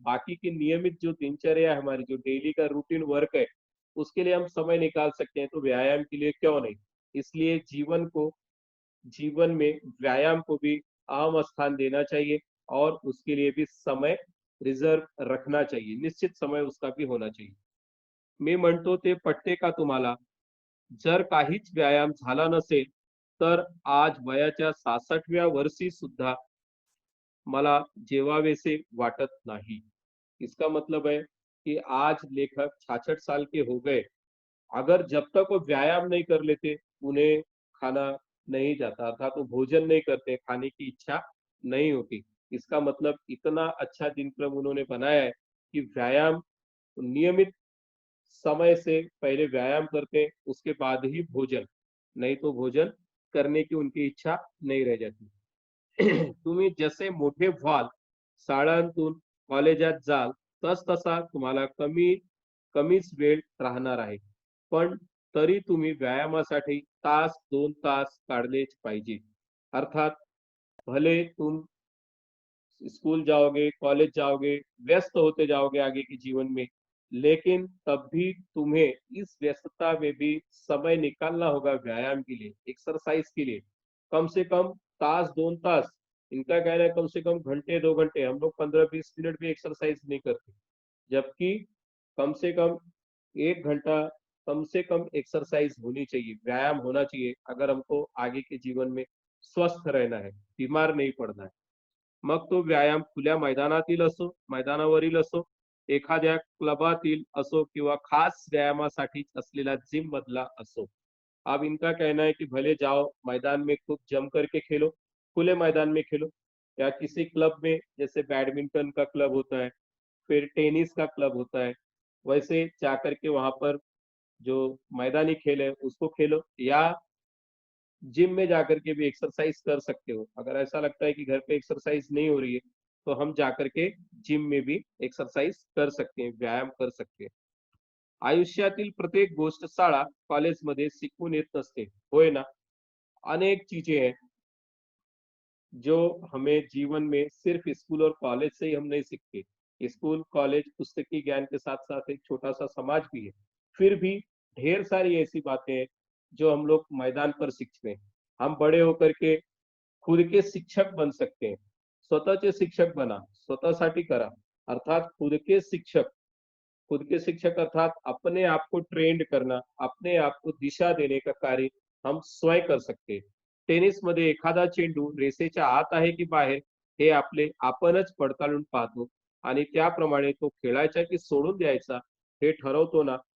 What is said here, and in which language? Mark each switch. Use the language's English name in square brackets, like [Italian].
[Hindi] बाकी की नियमित जो दिनचर्या है, हमारी जो डेली का रूटीन वर्क है, उसके लिए हम समय निकाल सकते हैं, तो व्यायाम के लिए क्यों नहीं। इसलिए जीवन में व्यायाम को भी अहम स्थान देना चाहिए और उसके लिए भी समय रिजर्व रखना चाहिए, निश्चित समय उसका भी होना चाहिए। [Marathi] मी म्हणतो ते पटते का तुम्हाला? जर काहीच व्यायाम झाला नसेल तर आज वयाच्या 66व्या वर्षी सुद्धा मला जेवावेसे वाटत नहीं। [Hindi] इसका मतलब है कि आज लेखक 66 साल के हो गए, अगर जब तक वो व्यायाम नहीं कर लेते, उन्हें खाना नहीं जाता, अर्थात वो भोजन नहीं करते, खाने की इच्छा नहीं होती। इसका मतलब इतना अच्छा दिनक्रम उन्होंने बनाया है कि व्यायाम नियमित समय से पहले व्यायाम करते, उसके बाद ही भोजन, नहीं तो भोजन करने की उनकी इच्छा नहीं रह जाती। [Marathi] तुम्ही जसे मोठे व्हाल, शाळांतून कॉलेजात जाल, तसतसा तुम्हाला कमीच वेळ राहणार आहे. पण तरी तुम्ही व्यायामासाठी तास 2 तास काढलेच पाहिजे. [Hindi] अर्थात भले तुम स्कूल जाओगे, कॉलेज जाओगे, व्यस्त होते जाओगे आगे के जीवन में, लेकिन तब भी तुम्हें इस व्यस्तता में भी समय निकालना होगा व्यायाम के लिए, एक्सरसाइज के लिए। कम से कम [Marathi] तास 2 तास, [Hindi] इनका कहना है कम से कम घंटे 2 घंटे, हम लोग 15-20 मिनट भी एक्सरसाइज नहीं करते। जबकि कम से कम 1 घंटा कम से कम एक्सरसाइज होनी चाहिए, व्यायाम होना चाहिए, अगर हमको आगे के जीवन में स्वस्थ रहना है, बीमार नहीं पड़ना है। [Marathi] मग तो व्यायाम खुल्या मैदानातील असो, मैदानावरील असो, एखाद्या क्लबातील असो किंवा खास व्यायामासाठीच असलेला जिम मधला असो। [Hindi] अब इनका कहना है कि भले जाओ मैदान में खूब जम करके खेलो, खुले मैदान में खेलो या किसी क्लब में, जैसे बैडमिंटन का क्लब होता है, फिर टेनिस का क्लब होता है, वैसे जाकर के वहां पर जो मैदानी खेल है उसको खेलो, या जिम में जाकर के भी एक्सरसाइज कर सकते हो। अगर ऐसा लगता है कि घर पे एक्सरसाइज नहीं हो रही है, तो हम जाकर के जिम में भी एक्सरसाइज कर सकते हैं, व्यायाम कर सकते हैं। [Marathi] आयुष्यातील प्रत्येक गोष्ट शाळा, कॉलेजमध्ये शिकवून येत नसते, होय ना? [Hindi] अनेक चीजें हैं जो हमें जीवन में सिर्फ स्कूल और कॉलेज से ही हम नहीं सीखते। स्कूल, कॉलेज, पुस्तकीय ज्ञान के साथ-साथ एक छोटा-सा समाज भी है। फिर भी ढेर सारी ऐसी बातें हैं जो हम लोग मैदान पर सीखते हैं। हम बड़े होकर के खुद के शिक्षक बन सकते हैं। [Marathi] स्वतःचे शिक्षक बना, स्वतःसाठी करा। [Hindi] अर्थात खुद के शिक्षक अर्थात अपने आप को ट्रेंड करना, अपने आप को दिशा देने का कार्य हम स्वयं कर सकते हैं। [Marathi] टेनिसमध्ये एखादा चेंडू रेषेच्या आत आहे की बाहेर, हे आपणच पडताळून पाहतो आणि त्याप्रमाणे तो खेळायचा की सोडून द्यायचा हे ठरवतो ना।